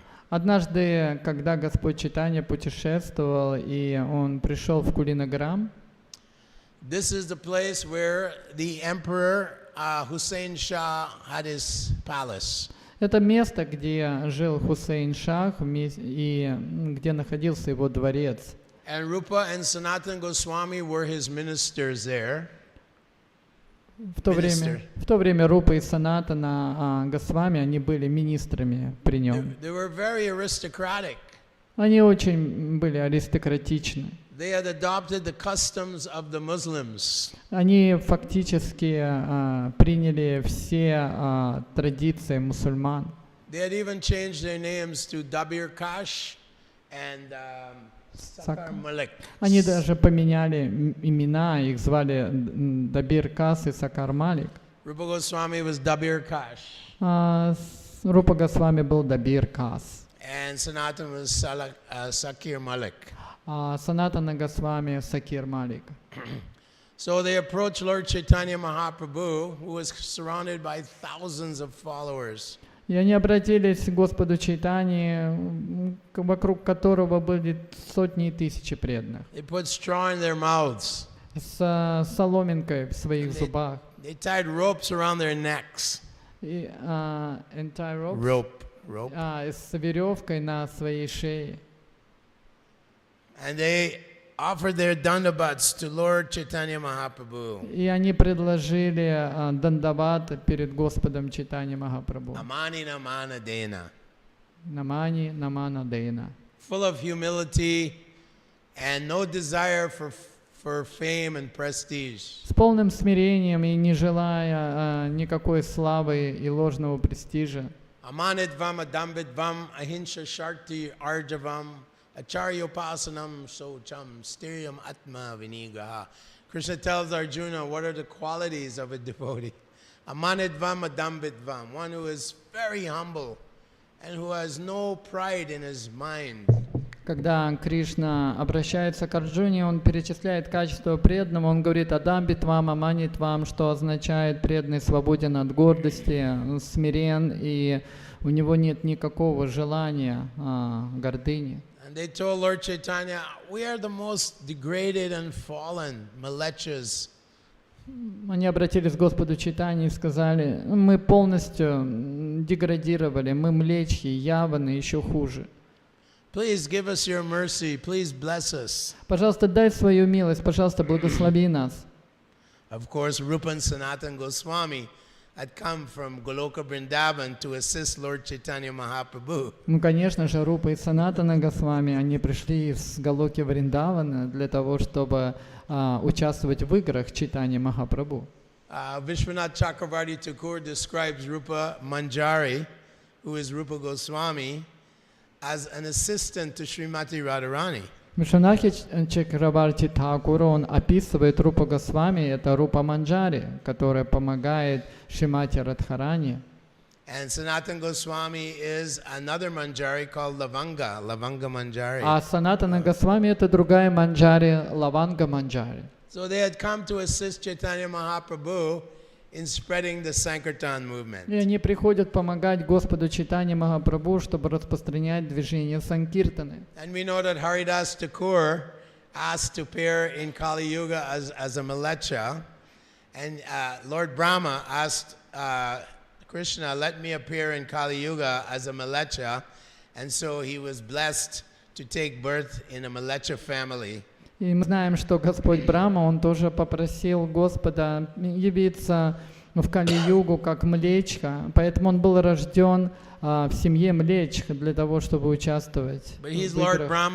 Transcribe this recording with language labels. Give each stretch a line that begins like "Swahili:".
Russian: Однажды, когда Господь Чайтанья путешествовал, и он пришел в Кулинаграм,
English: This is the place where the Emperor Hussein Shah had his palace.
Russian: это место, где жил Хусейн Шах и где находился его дворец.
English: And Rupa and Sanatana Goswami were his ministers there.
Russian: В то время Рупа и Санатана Госвами, они были министрами при нем.
English: They were very aristocratic.
Russian: Они очень были аристократичны.
English: They had adopted the customs of the Muslims.
Russian: Они фактически приняли все традиции мусульман.
English: They had even changed their names to Dabir Kash and Sakar Malik.
Russian: Они даже поменяли имена, их звали Дабир Кас и Сакар Малик.
English: Rupa Goswami was Dabir Kash.
Russian: Рупа Госвами был Дабир Кас.
English: And Sanatana was Sakir Malik.
Russian: Санатана Госвами Сакир Малик.
English: So they approached Lord Chaitanya Mahaprabhu, who was surrounded by thousands of followers.
Russian: И они обратились к Господу Чайтанье, вокруг которого были сотни и тысячи преданных.
English: They put straw in their mouths.
Russian: С соломинкой в своих зубах.
English: They tied ropes around their necks. И entire ropes? Rope.
Russian: С веревкой на своей шее.
English: And they offered their dandavats to Lord Chaitanya Mahaprabhu.
Russian: И они предложили дандават перед Господом Чайтанья Махапрабху.
Sanskrit: Namani namana dena. Намани намана дейна.
English: Full of humility and no desire for fame and prestige.
Russian: С полным смирением и не желая никакой славы и ложного престижа.
Sanskrit: Amanidvam adambidvam ahinsha sharti arjavam acharyopasanam socham styriam atma vinigraha.
English: Krishna tells Arjuna what are the qualities of a devotee.
Sanskrit: Amanidvam adambidvam,
English: one who is very humble and who has no pride in his mind.
Russian: Когда Кришна обращается к Арджуне, он перечисляет качества преданного, он говорит
Sanskrit: «Адамбитвам, аманитвам»,
Russian: что означает «преданный свободен от гордости, смирен, и у него нет никакого желания гордыни».
English: And they told Lord Chaitanya, we are the most degraded and fallen, malechas.
Russian: Они обратились к Господу Чайтанье и сказали «Мы полностью деградировали, мы млечьи, яваны, еще хуже».
English: Please give us your mercy. Please bless us.
Russian: Пожалуйста, дай свою милость, пожалуйста, благослови нас.
English: Of course, Rupa and Sanatana Goswami had come from Goloka Vrindavan to assist Lord Chaitanya Mahaprabhu.
Russian: Ну, конечно же, Рупа и Санатана Госвами, они пришли из Галоки Вриндавана для того, чтобы участвовать в играх Чайтанья Махапрабху.
English: Vishwanath Chakravarti Thakur describes Rupa Manjari, who is Rupa Goswami, as an assistant to Srimati Radharani.
Russian: Вишванатхи Чакраварти Тхакур, он описывает Рупа Госвами, это Рупа Манджари, которая помогает Шримати Радхарани.
English: And Sanatana Goswami is another Manjari called Lavanga Manjari.
Russian: А Санатана Госвами это другая Манджари, Лаванга Манджари.
English: So they had come to assist Chaitanya Mahaprabhu in spreading the Sankirtan movement.
Russian: И они приходят помогать Господу Чайтанье Махапрабху, чтобы распространять движение Санкиртаны.
English: And we know that Haridas Thakur asked to appear in Kali Yuga as a Malecha, and Lord Brahma asked Krishna, let me appear in Kali Yuga as a Malecha, and so he was blessed to take birth in a Malecha family.
Russian: И мы знаем, что Господь Брахма, он тоже попросил Господа явиться в Кали-югу как Млечха, поэтому он был рожден в семье Млечха для того, чтобы участвовать в играх.